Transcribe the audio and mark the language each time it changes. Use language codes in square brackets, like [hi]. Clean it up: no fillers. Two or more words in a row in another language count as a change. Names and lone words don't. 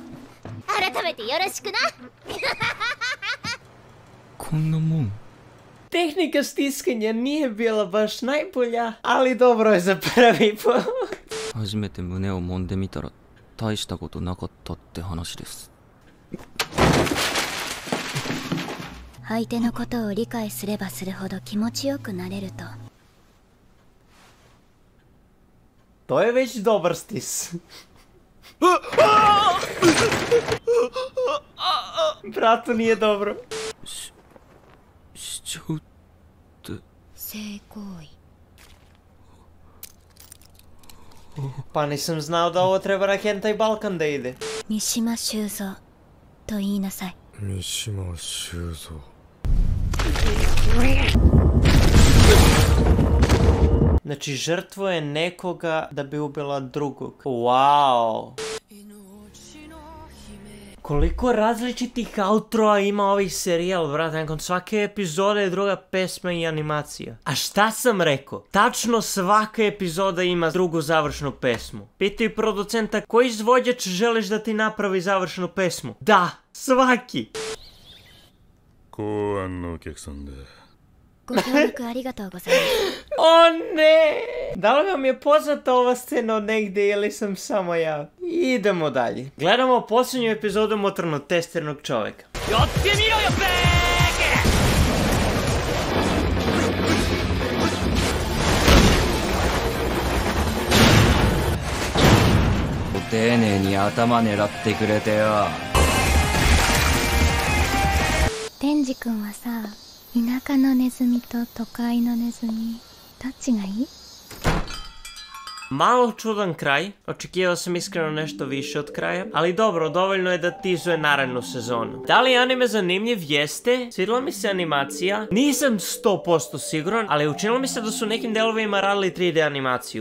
[ja] 改めてよろしくな。こんなもん。 [sr] Denji tehnika stiskanja nije bila baš najbolja, ali dobro je za prvi put. [ja] 初めて胸を揉んでみたら大したことなかったって話です。相手のことを理解すればするほど気持ちよくなれると。 [sr] To je već dobar stis. Bratu, nije dobro. [ja] しちゃうって。性行為。 [sr] Pa nisam znao da ovo treba na Hentai Balkan da ide. [ja] 三島修造と言いなさい。三島修造。 [sr] Znači, žrtvuje nekoga da bi ubila drugog. Wow. Koliko različitih outroa ima ovih serijal, brate, nakon svake epizode je druga pesma i animacija. A šta sam rekao? Tačno svaka epizoda ima drugu završnu pesmu. Pitaj producenta koji izvođač želiš da ti napravi završnu pesmu. Da, svaki! [ja] 公安のお客さんで。ご協力ありがとうございます。 [sr] O ne! Da li vam je poznata ova scena od negdje ili sam samo ja? Idemo dalje. Gledamo posljednju epizodu motornog testernog čovjeka. [ja] やってみろよベーケ。丁寧に頭狙ってくれてよ。天智くんはさ、田舎のネズミと都会のネズミどっちがいい？ [sr] Malo čudan kraj, očekivao sam iskreno nešto više od kraja, ali dobro, dovoljno je da tizuje narednu sezonu. Da li je anime zanimljiv? Jeste. Svidjela mi se animacija. Nisam 100% siguran, ali učinilo mi se da su u nekim delovima radili 3D animaciju.